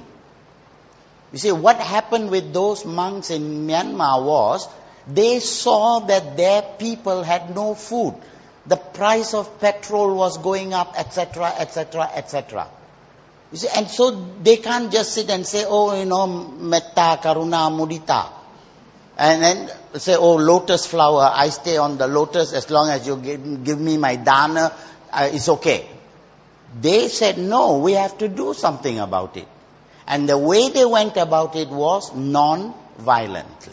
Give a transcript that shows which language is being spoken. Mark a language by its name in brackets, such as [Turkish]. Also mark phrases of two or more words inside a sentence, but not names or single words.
[English] You see, what happened with those monks in Myanmar was, they saw that their people had no food. the price of petrol was going up, etc., etc., etc. You see, and so they can't just sit and say, [Pali] metta, karuna, mudita. [English] And then say, lotus flower, I stay on the lotus as long as you give me my dana, it's okay. They said, no, we have to do something about it. And the way they went about it was non-violently.